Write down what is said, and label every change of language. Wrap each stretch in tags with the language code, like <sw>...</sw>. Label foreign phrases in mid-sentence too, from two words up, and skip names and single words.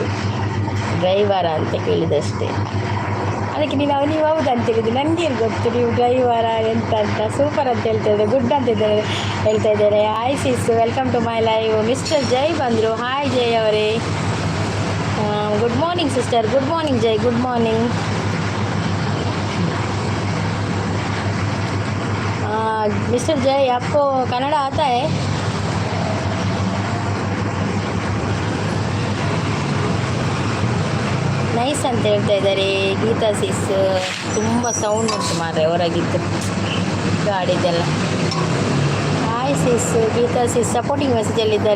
<kn>ಡ್ರೈವರ ಅಂತ ಕೇಳಿದಷ್ಟೇ. ಅದಕ್ಕೆ ನೀವು ಹೌದು ಅಂತ ಹೇಳಿದ್ದು. ನನಗೇನು ಗೊತ್ತು ನೀವು ಡ್ರೈವರ ಎಂತ ಅಂತ. ಸೂಪರ್ ಅಂತ ಹೇಳ್ತಾ ಇದ್ದಾರೆ, ಗುಡ್ ಅಂತ ಹೇಳ್ತಾ ಇದ್ದಾರೆ.</kn> <en>Hi sis, welcome to my live. Mister Jai ಬಂದರು. Hi Jai ಅವರೇ. Good morning sister. Good morning Jai. Good morning.</en> <hi>मिस्टर जय, आपको कन्नड़ आता है?</hi> <kn>ನೈಸ್ ಅಂತ ಹೇಳ್ತಾ ಇದ್ದಾರೆ ಗೀತಾ ಸಿಸ್. ತುಂಬ ಸೌಂಡ್ ಉಂಟು ಮಾರ್ರೆ ಹೊರಗಿದ್ದು ಗಾಡಿದೆಲ್ಲ.</kn> <en>Hi sis.</en> <kn>ಗೀತಾ ಸಿಸ್ ಸಪೋರ್ಟಿಂಗ್ ಮೆಸೇಜಲ್ಲಿದ್ದಾರೆ.</kn>